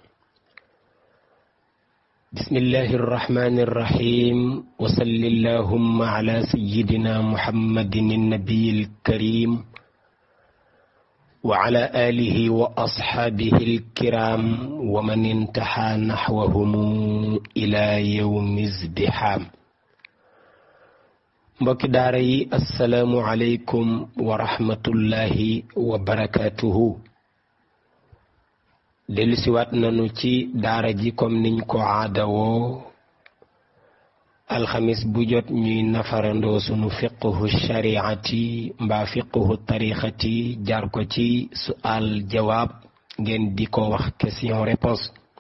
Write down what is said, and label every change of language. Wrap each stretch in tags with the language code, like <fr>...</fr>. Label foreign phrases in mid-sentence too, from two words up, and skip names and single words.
<ar>بسم الله الرحمن الرحيم وصل اللهم على سيدنا محمد النبي الكريم وعلى آله وأصحابه الكرام ومن انتحى نحوهم إلى يوم ازدحام.</ar> <wo>mbokki daara yi</wo> <ar>السلام عليكم ورحمة الله وبركاته.</ar> <wo>dellusiwaat nanu ci daara ji comme niñ ko aadawoo alxamis bu jot ñuy nafarandoo sunu</wo> <ar>فقه الشريعة</ar> <wo>mbaa</wo> <ar>فقه الطريقة</ar> <wo>jaar ko ci</wo> <ar>سؤال جواب</ar> <wo>ngeen di ko wax</wo> <fr>question réponse.</fr>